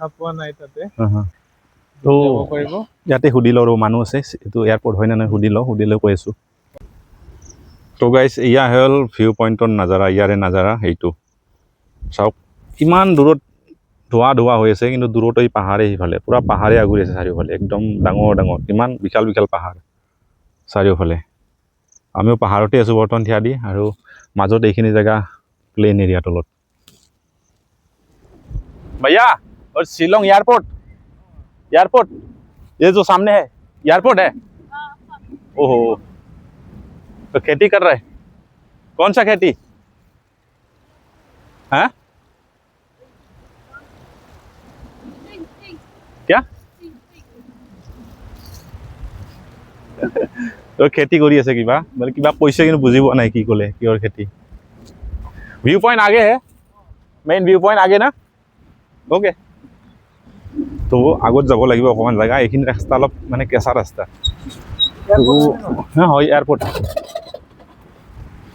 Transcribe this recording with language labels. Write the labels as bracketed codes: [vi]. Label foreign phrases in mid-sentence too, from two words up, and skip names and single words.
[as] পোৱা নাই তাতে তো ইয়াতে সুধি লওঁ মানুহ আছে এইটো এয়াৰপোৰ্ট হয় না নহয় সুধি লৈ কৈ আছোঁ তো গাইজ এয়া হ'ল [en] view pointৰ [as] নাজাৰা ইয়াৰে নাজাৰা সেইটো চাওক ইমান দূৰত ধোৱা হৈ আছে কিন্তু দূৰত এই পাহাৰে সিফালে পূৰা পাহাৰে আগুৰি আছে চাৰিওফালে একদম ডাঙৰ ইমান বিশাল পাহাৰ চাৰিওফালে আমিও পাহাৰতে আছোঁ বৰ্তমান থিয়া দি আৰু মাজত এইখিনি জেগা [en] plain area [as] তলত [hi] भैया और शिलोंग एयरपोर्ट ये जो सामने है एयरपोर्ट है ओहो तो खेती कर रहे कौन सा खेती है क्या [as] তো খেতি কৰি আছে কিবা মানে কিবা কৈছে কিন্তু বুজি পোৱা নাই কি ক'লে কিহৰ খেতি [en] view point [as] আগে হে [en] main view point [as] আগে না ओके তো আগত যাব লাগিব অকণমান জেগা এইখিনি ৰাস্তা অলপ মানে কেঁচা ৰাস্তা হয় এয়াৰপোৰ্ট